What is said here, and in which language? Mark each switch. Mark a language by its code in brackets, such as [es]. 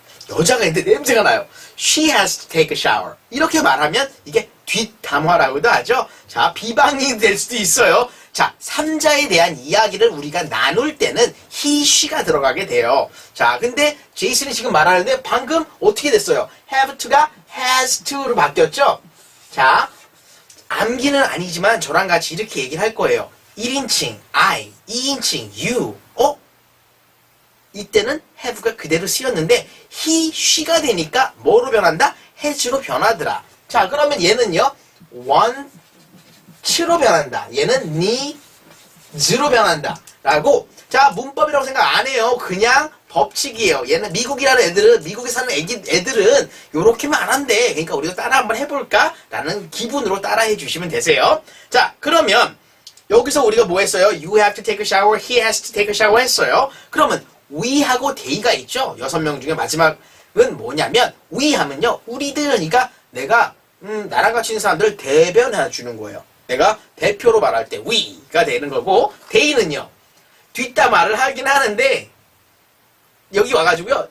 [ko] 여자가 있는데 냄새가 나요. [en] She has to take a shower. [ko] 이렇게 말하면 이게 뒷담화라고도 하죠. 자, 비방이 될 수도 있어요. 자, 3자에 대한 이야기를 우리가 나눌 때는 he, she가 들어가게 돼요. 자, 근데 제이슨이 지금 말하는데 방금 어떻게 됐어요? have to가 has to로 바뀌었죠? 자, 암기는 아니지만 저랑 같이 이렇게 얘기를 할 거예요. 1인칭 I, 2인칭 you. 이때는 have가 그대로 쓰였는데 he, she가 되니까 뭐로 변한다? has로 변하더라. 자, 그러면 얘는요. want로 변한다. 얘는 needs로 변한다. 라고. 자, 문법이라고 생각 안 해요. 그냥 법칙이에요. 얘는 미국이라는 애들은, 미국에 사는 애들은 요렇게만 안 한대. 그러니까 우리가 따라 한번 해볼까? 라는 기분으로 따라 해주시면 되세요. 자, 그러면 여기서 우리가 뭐 했어요? [en] You have to take a shower, he has to take a shower 했어요. [ko] 그러면 we하고 they가 있죠. 6명 중에 마지막은 뭐냐면 we 하면요. 우리들, 그러니까 내가 나랑 같이 있는 사람들을 대변해 주는 거예요. 내가 대표로 말할 때 we가 되는 거고 they는요. 뒷담화를 하긴 하는데 여기 와가지고요.